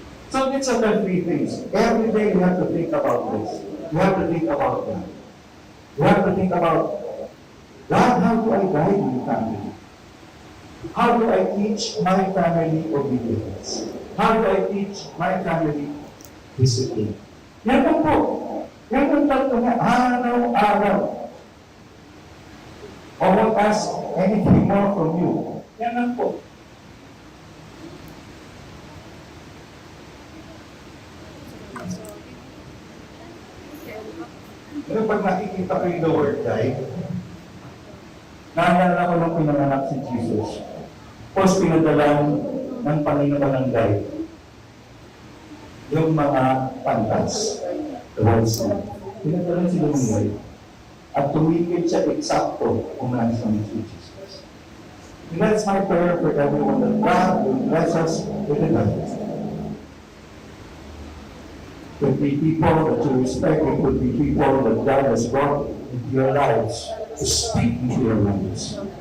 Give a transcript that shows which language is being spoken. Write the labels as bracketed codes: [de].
[en] So these are the three things. Every day you have to think about this. You have to think about that. You have to think about, God, how do I guide my family? How do I teach my family obedience? How do I teach my family discipline? [tl] Yan lang po. Yan ang tatlo na araw-araw. [en] I won't ask anything more from you. [tl] Yan lang po. Pero pag nakikita ko yung [en] the word guide, [tl] naalala ko nung pinanganak si Jesus. Tapos pinadalan ng Panginoon ng guide. Yung mga pantas, the words na. Pinadalan sila ng guide. At tumikit siya eksakto kung nasa si Jesus. [en] And that's my prayer for everyone, that God will bless us with the guide. It could be people that you respect, it could be people that God has brought into your lives to speak into your lives.